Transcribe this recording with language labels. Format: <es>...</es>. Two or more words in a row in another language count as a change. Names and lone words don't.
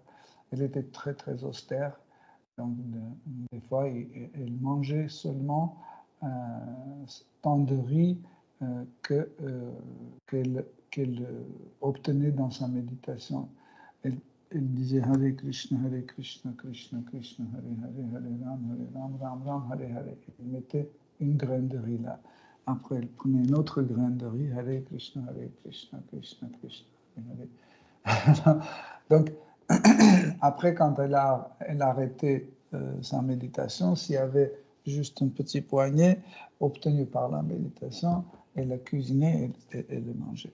<fr>Elle était très très austère, donc des fois elle mangeait seulement tant de riz qu'elle obtenait dans sa méditation. Elle disait</fr> <sa>Hare Krishna, Krishna Krishna, Hare Hare, Hare Ram, Ram, Hare Hare.</sa> <fr>Elle mettait une graine de riz là. Après, elle prenait une autre graine de riz,</fr> <sa>Hare Krishna, Krishna Krishna, Hare Hare.</sa> <fr>Donc, après, quand elle a arrêté sa méditation, s'il y avait juste un petit poignet obtenu par la méditation, elle la cuisinait et le mangeait.</fr>